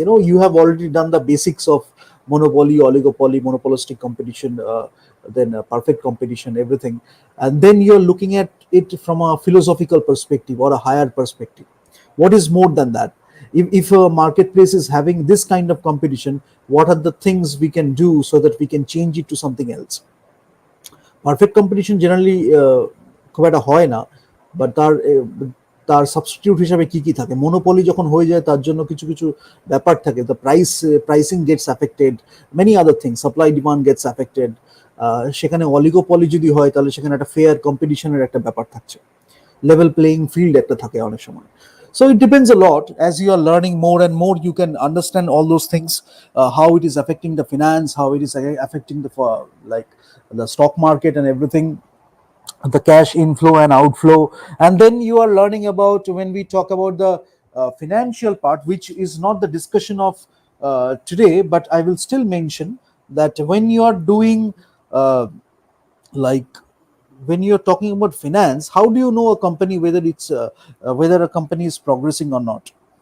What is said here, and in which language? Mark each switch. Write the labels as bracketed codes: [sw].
[en] You have already done the basics of monopoly, oligopoly, monopolistic competition, then perfect competition, everything. And then you're looking at it from a philosophical perspective or a higher perspective. What is more than that? If a marketplace is having this kind of competition, what are the things we can do so that we can change it to something else? [bn] Perfect competition generally খুব একটা হয় না, but তার substitute হিসাবে কি কি থাকে? Monopoly যখন হয়ে যায় তার জন্য কিছু কিছু ব্যাপার থাকে, [en] the pricing gets affected, [bn] many other things, supply demand Gates affected. সেখানে অলিগোপলি যদি হয় তাহলে সেখানে একটা ফেয়ার কম্পিটিশনের একটা ব্যাপার থাকছে, লেভেল প্লেয়িং ফিল্ড একটা থাকে অনেক সময়. [en] So it depends a lot. As you are learning more and more, you can understand all those things, how it is affecting the finance, how it is affecting the like the stock market and everything, the cash inflow and outflow. And then you are learning about, when we talk about the financial part, which is not the discussion of today, but I will still mention that when you are doing like when you're talking about finance, how do you know a company whether it's whether a company is progressing or not?